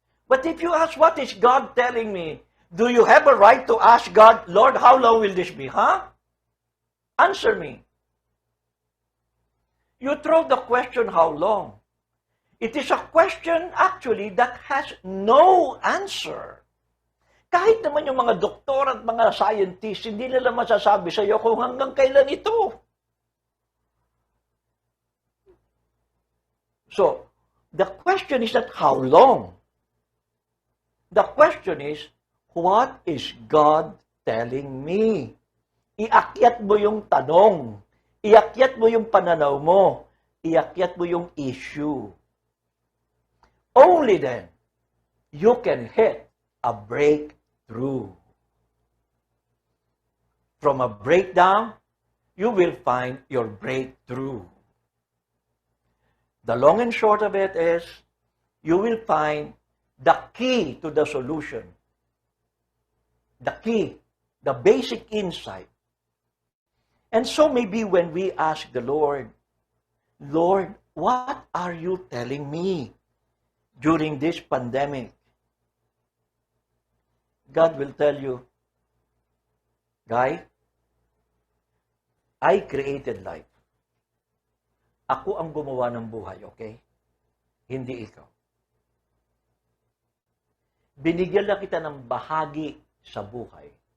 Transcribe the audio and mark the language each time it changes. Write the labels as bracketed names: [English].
[English] But if you ask, what is God telling me? Do you have a right to ask God, Lord, how long will this be? Huh? Answer me. You throw the question, how long? It is a question actually that has no answer. [Filipino] Kahit naman yung mga doktor at mga scientists, hindi nila masasabi sa iyo kung hanggang kailan ito. [English] So, the question is not how long. The question is, what is God telling me? [Filipino] Iakyat mo yung tanong. Iakyat mo yung pananaw mo. Iakyat mo yung issue. [English] Only then, you can hit a breakthrough. From a breakdown, you will find your breakthrough. The long and short of it is, you will find the key to the solution. The key, the basic insight. And so maybe when we ask the Lord, Lord, what are you telling me during this pandemic? God will tell you, Guy, I created life. [Filipino] Ako ang gumawa ng buhay, okay? Hindi ikaw. Binigyan lang kita ng bahagi sa buhay.